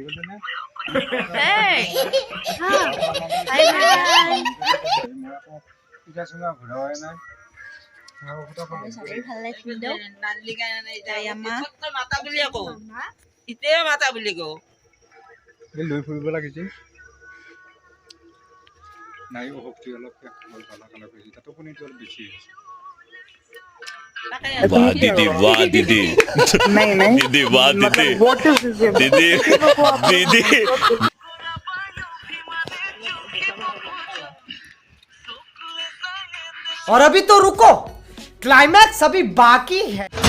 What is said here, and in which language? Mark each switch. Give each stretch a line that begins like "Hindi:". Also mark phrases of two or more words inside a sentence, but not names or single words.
Assamese: হাই কৰি দিয়া। ভাল লাগিছিল দিয়ক। মাতা বুলি কওঁ লৈ ফুৰিব লাগিছিল নাই শক্তি অলপ টোপনিটো অলপ বেছি হৈছে
Hindi: वाह दीदी वाह दीदी नहीं नहीं दीदी वाह दीदी
English: what is this
Hindi: दीदी दीदी और अभी तो रुको, क्लाइमैक्स अभी बाकी है।